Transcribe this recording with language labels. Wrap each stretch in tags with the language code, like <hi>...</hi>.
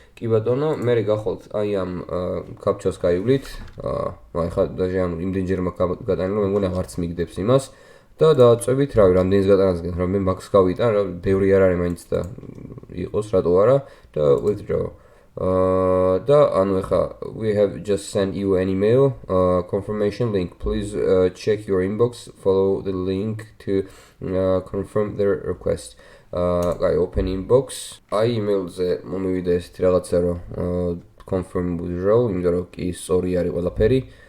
<ka>კი ბატონო, მე გახვალთ აი ამ კაპჩას გაივლით. ახლა დაჟე ანუ იმდენჯერ მაქვს გატანილი, რომ მე მგონი აღარც მიგდებს იმას და დააწვევით, რავი, რამდენიც გატანას გქონდა, რომ მე მაქს გავიტან, რა ბევრი არ არის მაინც და იყოს, რატო არა და withdraw. და ანუ ახლა</ka> <en>we have just sent you an email confirmation link. Please check your inbox, follow the link to confirm the request. I open inbox.</en> <ka>აი email-ზე მომივიდა ესეთი რაღაცა, რომ confirm withdraw, იმიტომ რომ კი სწორი არის ყველაფერი.</ka>